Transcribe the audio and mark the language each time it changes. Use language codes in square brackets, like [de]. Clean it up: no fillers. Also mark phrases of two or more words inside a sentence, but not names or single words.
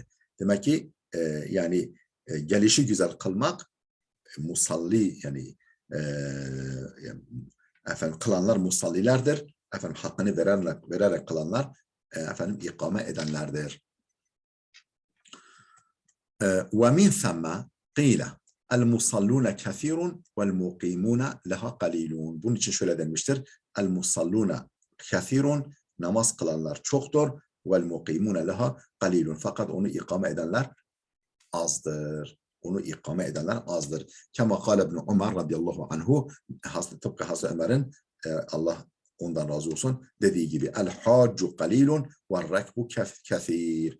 [tr] Demek ki yani gelişi güzel kılmak musalli yani efendim kılanlar musallilerdir. Efendim hakkını vererek kılanlar efendim ikame edenlerdir. [ar] ومن ثم قيل المصلون كثير والمقيمون لها قليل. [tr] Bunun için şöyle denmiştir. [ar] المصلون كثير [tr] namaz kılanlar çoktur. [ar] والمقيمون لها قليل. [tr] Fakat onu ikame edenler azdır. [ar] كما قال ابن عمر رضي الله عنه [tr] tıpkı Hazreti Ömer'in Allah ondan razı olsun dediği gibi [ar] الحاج قليل والركب كثير.